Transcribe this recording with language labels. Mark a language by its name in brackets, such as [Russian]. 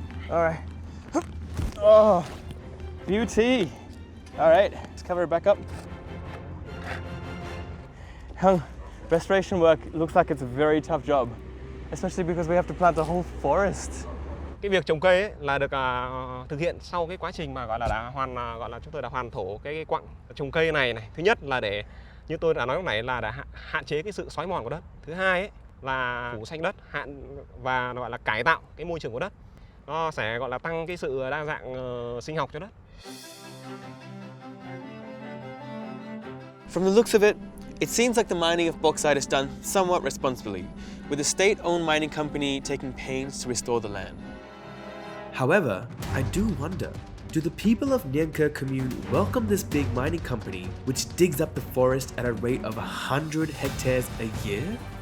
[English] All right. Oh, beauty. All right, let's cover it back up. Restoration work looks like it's a very tough job, especially because we have to plant a whole forest. [Vietnamese] Cái việc trồng cây ấy là được thực hiện sau cái quá trình mà gọi là chúng tôi đã hoàn thổ cái quặng trồng cây này. Thứ nhất là để, như tôi đã nói lúc nãy, là để hạn chế cái sự xói mòn của đất. Thứ hai ấy là phủ xanh đất và gọi là cải tạo cái môi trường của đất. Nó sẽ gọi là tăng cái sự đa dạng sinh học cho đất. [English] From the looks of it, it seems like the mining of bauxite is done somewhat responsibly, with a state-owned mining company taking pains to restore the land. However, I do wonder, do the people of Nhan Co commune welcome this big mining company which digs up the forest at a rate of 100 hectares a year?